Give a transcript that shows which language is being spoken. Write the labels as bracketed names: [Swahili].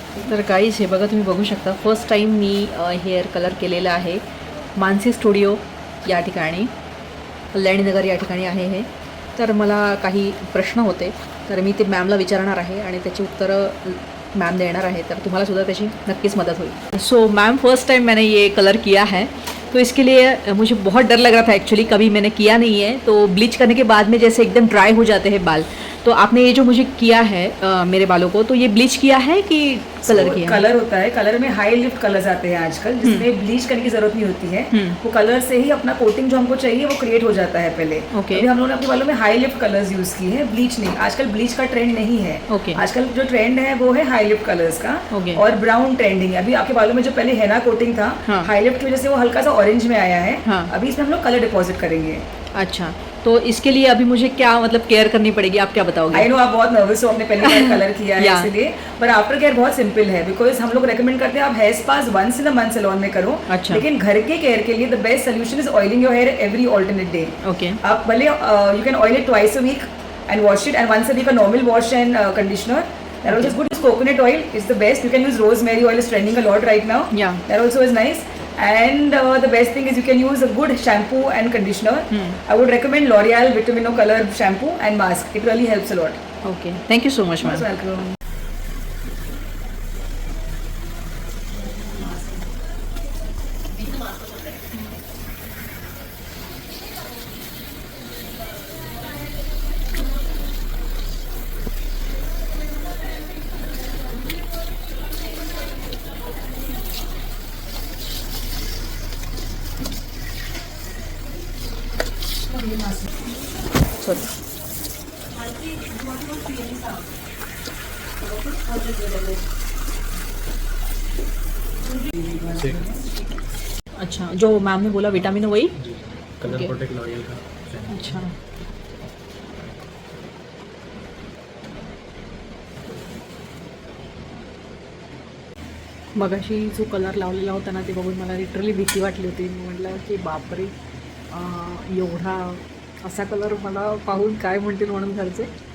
[Marathi] तर गाईज हे बघा, तुम्ही बघू शकता फर्स्ट टाईम मी हेअर कलर केलेला आहे. मानसी स्टुडिओ या ठिकाणी, कल्याणी नगर या ठिकाणी आहे हे. तर मला काही प्रश्न होते तर मी ते मॅमला विचारणार आहे आणि त्याची उत्तरं मैम [Hindi] देना है. [Marathi] तर तुम्हाला सुद्धा त्याची नक्कीच मदत होईल. [Hindi] सो मैम, फर्स्ट टाइम मैंने ये कलर किया है तो इसके लिए मुझे बहुत डर लग रहा था एक्चुअली. कभी मैंने किया नहीं है. तो ब्लीच करने के बाद में जैसे एकदम ड्राई हो जाते हैं बाल, तो आपने ये जो मुझे किया है मेरे बालों को, तो ये ब्लीच किया है कि कलर किया? कलर होता है. कलर में हाई लिफ्ट कलर्स आते हैं आजकल जिसमें ब्लीच करने की जरूरत नहीं होती है. वो कलर से ही अपना कोटिंग जो हमको चाहिए वो क्रिएट हो जाता है पहले. ओके. अभी हम लोगों ने अपने बालों में हाई लिफ्ट कलर्स यूज किए हैं, ब्लीच नहीं. आजकल ब्लीच का ट्रेंड नहीं है. ओके. आजकल जो ट्रेंड है वो है हाई लिफ्ट कलर्स का. ओके. और ब्राउन ट्रेंडिंग. अभी आपके बालों में जो पहले हेना कोटिंग था, हाई लिफ्ट की वजह से वो हल्का सा ऑरेंज में आया है. अभी इसमें हम लोग कलर डिपॉजिट करेंगे. अच्छा, तो इसके लिए अभी मुझे क्या मतलब केयर करनी पड़ेगी, आप क्या बताओगे? [English] I know [Hindi] आप बहुत नर्वस हो, आपने पहली बार कलर किया है इसलिए, पर आफ्टर केयर बहुत सिंपल है. बिकॉज हम लोग रेकमेंड करते हैं आप hair स्पास [English] once in a month [Hindi] salon में करो. अच्छा. लेकिन घर के केयर के लिए [English] The best solution is oiling your hair every alternate day. Okay. [Hindi] आप भले [English] You can oil it twice a week and wash it, and once a week a normal wash and conditioner. That also is good. Coconut oil is the best. You can use rosemary oil, is trending a lot right now. Yeah. That also is nice. And the best thing is you can use a good shampoo and conditioner. I would recommend L'Oreal Vitamino Color shampoo and mask. It really helps a lot. Okay. Thank you so much, ma'am. Most welcome. Sorry. [Hindi] अच्छा, जो ma'am ने बोला vitamin वही. [English] Colour Okay. [Hindi] Protect loyal का. अच्छा. [Marathi] मगाशी जो colour लावलेला होता ना ते बघून मला लिटरली भीती वाटली होती. मी म्हटलं की बापरे, एवढा असा कलर मला पाहून काय म्हणतील म्हणून घरचे.